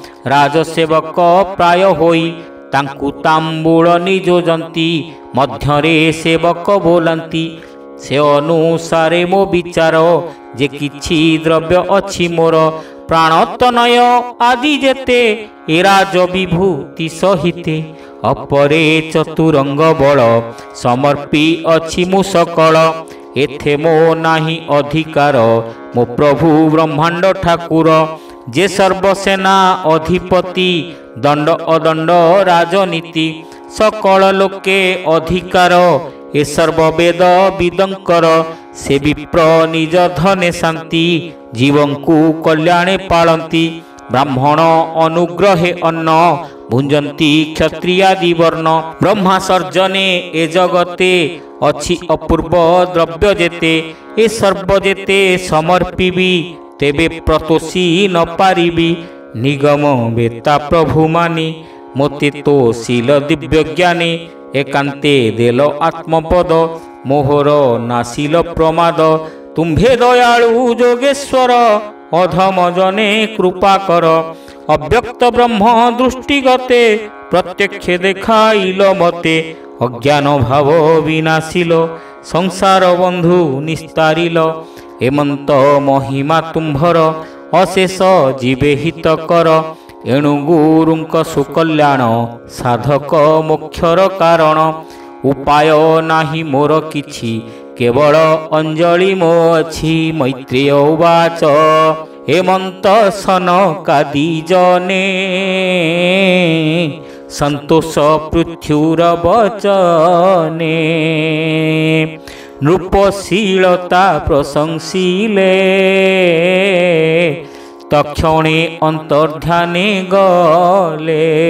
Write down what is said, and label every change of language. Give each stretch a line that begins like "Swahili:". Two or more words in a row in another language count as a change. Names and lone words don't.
Odia: ରାଜସେବକ ପ୍ରାୟ ହୋଇ ତାଙ୍କୁ ତାମ୍ବୂଳ ନିଯୋଜନ୍ତି ମଧ୍ୟରେ ସେବକ ବୋଲନ୍ତି ସେ ଅନୁସାରେ ମୋ ବିଚାର ଯେ କିଛି ଦ୍ରବ୍ୟ ଅଛି ମୋର ପ୍ରାଣତନୟ ଆଦି ଯେତେ ଏ ରାଜ ବିଭୂତି ସହିତେ ଅପରେ ଚତୁରଙ୍ଗ ବଳ ସମର୍ପି ଅଛି ମୁ ସକଳ ଏଥେ ମୋ ନାହିଁ ଅଧିକାର ମୋ ପ୍ରଭୁ ବ୍ରହ୍ମାଣ୍ଡ ଠାକୁର ଯେ ସର୍ବସେନା ଅଧିପତି ଦଣ୍ଡ ଅଦଣ୍ଡ ରାଜନୀତି ସକଳ ଲୋକେ ଅଧିକାର ଏ ସର୍ବବେଦ ବିଦଙ୍କର ସେ ବିପ୍ର ନିଜ ଧନେ ଶାନ୍ତି ଜୀବଙ୍କୁ କଲ୍ୟାଣେ ପାଳନ୍ତି ବ୍ରାହ୍ମଣ ଅନୁଗ୍ରହେ ଅନ୍ନ ଭୁଞ୍ଜନ୍ତି କ୍ଷତ୍ରିୟାଦି ବର୍ଣ୍ଣ ବ୍ରହ୍ମା ସର୍ଜନେ ଏ ଜଗତେ ଅଛି ଅପୂର୍ବ ଦ୍ରବ୍ୟ ଯେତେ ଏ ସର୍ବ ଯେତେ ସମର୍ପିବି ତେବେ ପ୍ରତୋଷି ନ ପାରିବି ନିଗମ ବେତା ପ୍ରଭୁ ମାନି ମୋତେ ତୋ ଶୀଳ ଦିବ୍ୟ ଜ୍ଞାନେ ଏକାନ୍ତେ ଦେଲ ଆତ୍ମପଦ ମୋହର ନାଶିଲ ପ୍ରମାଦ ତୁମ୍ଭେ ଦୟାଳୁ ଯୋଗେଶ୍ୱର ଅଧମ ଜନେ କୃପା କର ଅବ୍ୟକ୍ତ ବ୍ରହ୍ମ ଦୃଷ୍ଟିଗତେ ପ୍ରତ୍ୟକ୍ଷ ଦେଖାଇଲ ମତେ ଅଜ୍ଞାନ ଭାବ ବିନାଶିଲ ସଂସାର ବନ୍ଧୁ ନିସ୍ତାରିଲ ହେମନ୍ତ ମହିମା ତୁମ୍ଭର ଅଶେଷ ଜୀବେ ହିତ କର ଏଣୁ ଗୁରୁଙ୍କ ସୁକଲ୍ୟାଣ ସାଧକ ମୋକ୍ଷର କାରଣ ଉପାୟ ନାହିଁ ମୋର କିଛି କେବଳ ଅଞ୍ଜଳି ମୋ ଅଛି ମୈତ୍ରେୟ ଉବାଚ ହେମନ୍ତ ସନକାଦି ଜନେ ସନ୍ତୋଷ ପୃଥ୍ୱୀର ବଚନେ ନୃପଶୀଳତା ପ୍ରଶଂସିଲେ ତକ୍ଷଣେ ଅନ୍ତର୍ଧ୍ୟାନେ ଗଲେ